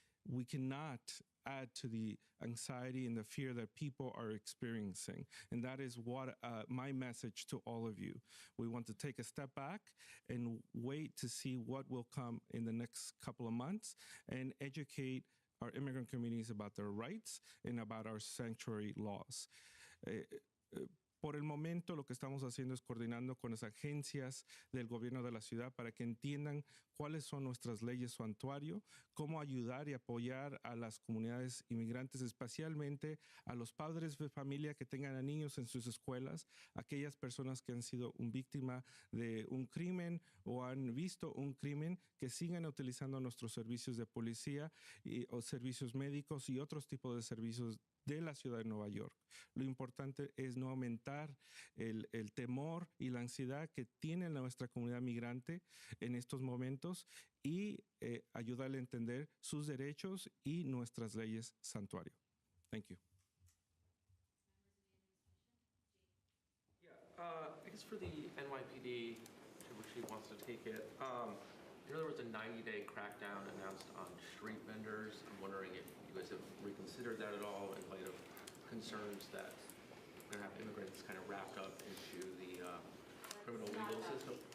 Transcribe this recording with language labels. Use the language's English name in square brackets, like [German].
[English] we cannot add to the anxiety and the fear that people are experiencing. And that is what my message to all of you. We want to take a step back and wait to see what will come in the next couple of months and educate our immigrant communities about their rights and about our sanctuary laws. [Spanish] Por el momento, lo que estamos haciendo es coordinando con las agencias del gobierno de la ciudad para que entiendan cuáles son nuestras leyes santuario, cómo ayudar y apoyar a las comunidades inmigrantes, especialmente a los padres de familia que tengan a niños en sus escuelas, aquellas personas que han sido víctima de un crimen o han visto un crimen, que sigan utilizando nuestros servicios de policía o servicios médicos y otros tipos de servicios de la ciudad de Nueva York. Lo importante es no aumentar el temor y la ansiedad que tiene nuestra comunidad migrante en estos momentos y ayudarle a entender sus derechos y nuestras leyes santuario. [English] Thank you. I guess for the NYPD, to which he wants to take it, there was a 90-day crackdown announced on street vendors. I'm wondering if you guys have reconsidered that at all in light of concerns that we're going to have immigrants kind of wrapped up into the criminal legal system.